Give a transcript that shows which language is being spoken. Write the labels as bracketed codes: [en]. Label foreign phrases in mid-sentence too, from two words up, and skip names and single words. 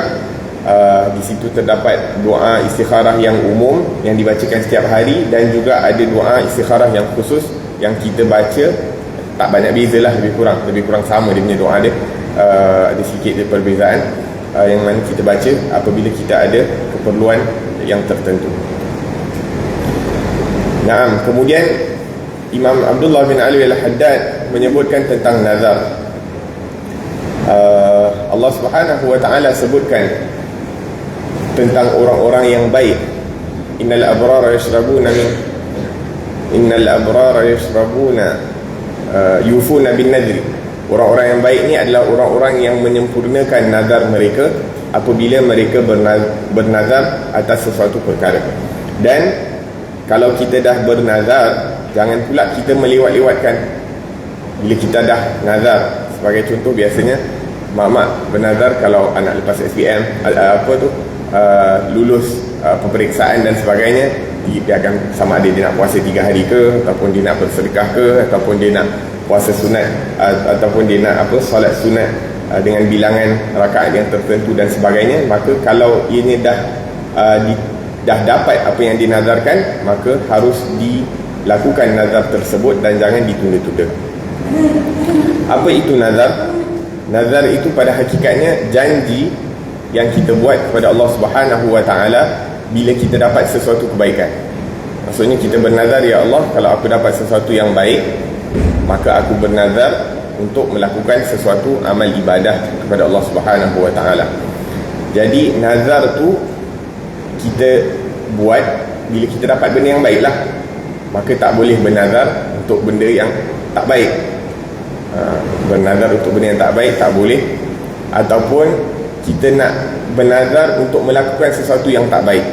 [ms] Di situ terdapat doa istikharah yang umum yang dibacakan setiap hari, dan juga ada doa istikharah yang khusus yang kita baca. Tak banyak beza lah, lebih kurang sama dia punya doa dia. Ada sikit dia perbezaan yang mana kita baca apabila kita ada keperluan yang tertentu. Naam. Kemudian Imam Abdullah bin Ali al-Haddad menyebutkan tentang nazar. Allah [ar] سبحانه وتعالى [ms] sebutkan tentang orang-orang yang baik. [ar] إن الأبرار يشربون يوفون بالنذر. [ms] Orang-orang yang baik ni adalah orang-orang yang menyempurnakan nazar mereka apabila mereka bernazar atas sesuatu perkara. Dan kalau kita dah bernazar, jangan pula kita melewat-lewatkan. Bila kita dah nazar, sebagai contoh biasanya mak-mak bernazar kalau anak lepas SPM lulus peperiksaan dan sebagainya, dia akan sama ada dia nak puasa 3 hari ke, ataupun dia nak bersedekah ke, ataupun dia nak puasa sunat, ataupun dia nak solat sunat dengan bilangan rakaat yang tertentu dan sebagainya. Maka kalau ianya dah dapat apa yang dinazarkan, maka harus dilakukan nazar tersebut dan jangan ditunda-tunda. Apa itu nazar? Nazar itu pada hakikatnya janji yang kita buat kepada Allah [ar] سبحانه وتعالى [ms] bila kita dapat sesuatu kebaikan. Maksudnya kita bernazar, ya Allah, kalau aku dapat sesuatu yang baik, maka aku bernazar untuk melakukan sesuatu amal ibadah kepada Allah [ar] سبحانه وتعالى. [ms] Jadi nazar tu kita buat bila kita dapat benda yang baik lah, maka tak boleh bernazar untuk benda yang tak baik. Bernazar untuk benda yang tak baik tak boleh. Ataupun kita nak bernazar untuk melakukan sesuatu yang tak baik.